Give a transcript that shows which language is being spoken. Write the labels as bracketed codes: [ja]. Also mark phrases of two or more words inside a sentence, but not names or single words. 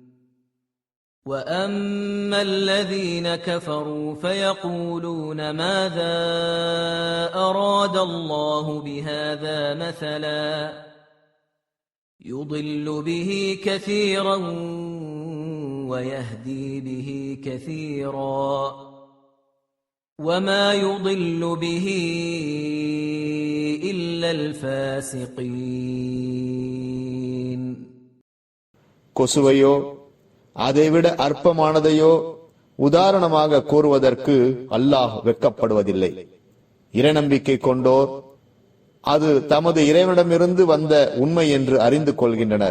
[ar] وأما الذين كفروا فيقولون ماذا أراد الله بهذا مثلا يضل به كثيرا ويهدي به كثيرا وما يضل به إلا الفاسقين. [ta] கொசுவையோ அதைவிட அற்பமானதையோ உதாரணமாக கூறுவதற்கு அல்லாஹ் வெட்கப்படுவதில்லை. இறைநம்பிக்கை கொண்டோர் அது தமது இறைவனிடமிருந்து வந்த உண்மை என்று அறிந்து கொள்கின்றனர்.